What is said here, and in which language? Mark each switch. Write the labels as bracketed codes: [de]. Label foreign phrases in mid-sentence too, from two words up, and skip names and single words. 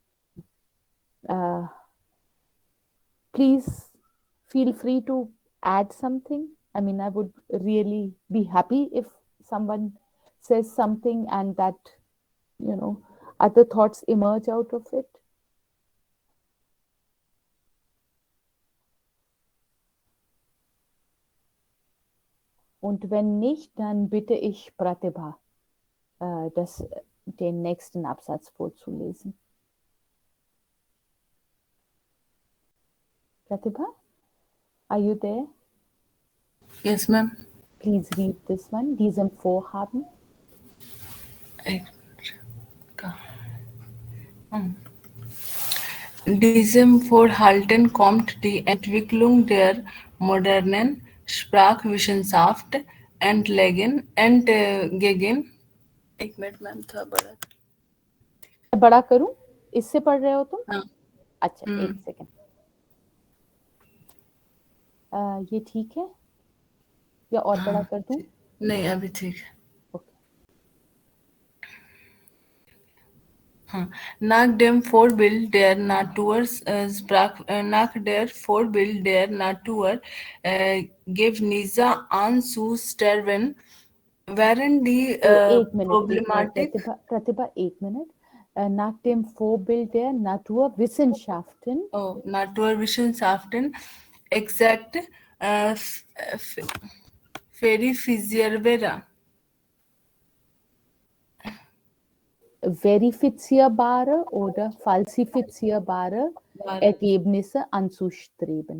[en] Please feel free to add something. I would really be happy if someone says something and that, other thoughts emerge out of it. [de] Und wenn nicht, dann bitte ich Pratibha, den nächsten Absatz vorzulesen. [en] Pratibha, are you there? Yes, ma'am. Please read this one. [de] Diesem Vorhaben. Diesem Vorhalten kommt die Entwicklung der modernen Sprachwissenschaft entgegen. [hi] एक मिनट मैम थोड़ा बड़ा बड़ा करूं? इससे पढ़ रहे हो तुम? हाँ अच्छा, एक सेकंड। ये ठीक है या और बड़ा कर दूं? नहीं अभी ठीक है ओके। [de] Nach dem Vorbild der Natur gave Nisa an zu sterben, während die [hi] एक मिनट [de] Problematik [hi] प्रतिभा एक मिनट। [de] nach dem Vorbild der Naturwissenschaften Naturwissenschaften exakt verifizierbare verifizierbare oder falsifizierbare Ergebnisse anzustreben.